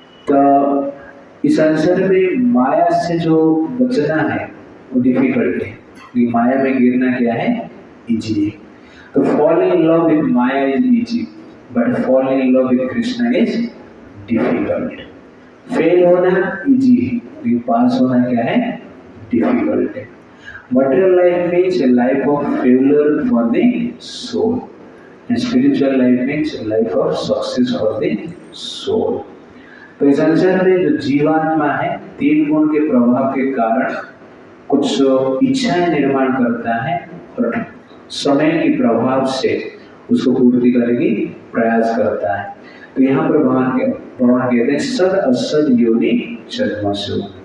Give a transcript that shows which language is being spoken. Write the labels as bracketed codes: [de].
[hi] तो इस संसार में माया से जो बचना है वो डिफिकल्ट है। माया में गिरना क्या है, इजी है। [en] तो fall in love with Maya is easy, but fall in love with Krishna is difficult. [hi] Fail होना इजी है, लेकिन पास होना क्या है, डिफिकल्ट है। [en] Material life means a life of failure for the soul, and spiritual life means a life of success for the soul. [hi] तो इस संसार में जो जीवात्मा है तीन गुण के प्रभाव के कारण कुछ इच्छाएं निर्माण करता है और समय के प्रभाव से उसको पूर्ति करने की प्रयास करता है। तो यहाँ पर भगवान कहते हैं [sa] सद असद योनि जन्मसु।